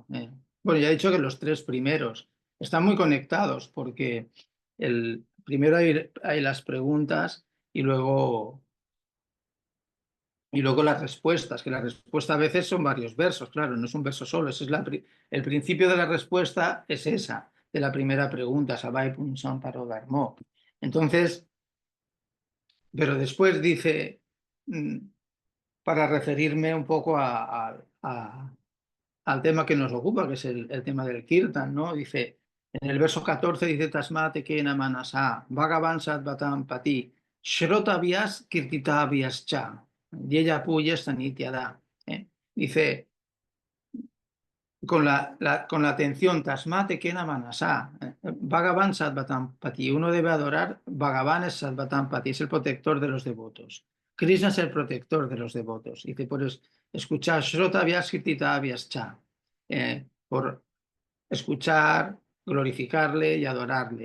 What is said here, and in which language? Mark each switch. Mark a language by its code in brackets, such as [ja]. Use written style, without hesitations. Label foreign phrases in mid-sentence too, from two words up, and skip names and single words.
[es] Bueno, ya he dicho que los 3 primeros están muy conectados porque primero hay las preguntas y luego las respuestas, que la respuesta a veces son varios versos, claro, no es un verso solo, el principio de la respuesta es esa, de la primera pregunta, [sa] स वै पुंसां परो धर्मो. [es] Entonces, pero después dice, para referirme un poco al tema que nos ocupa, que es el tema del Kirtan, ¿no? Dice, en el verso 14 dice, [sa] तस्मादेकेन मनसा भगवान् सात्वतां पतिः श्रोतव्यः कीर्तितव्यश्च ध्येयः पूज्यश्च नित्यदा. [es] Dice, con la atención, [sa] तस्मादेकेन मनसा भगवान् सात्वतां पतिः, [es] uno debe adorar, Bhagavan es [sa] सात्वतां पतिः, [es] es el protector de los devotos. Krishna es el protector de los devotos. Dice, por escuchar [sa] श्रोतव्यः कीर्तितव्यश्च, [es] por escuchar, glorificarle y adorarle.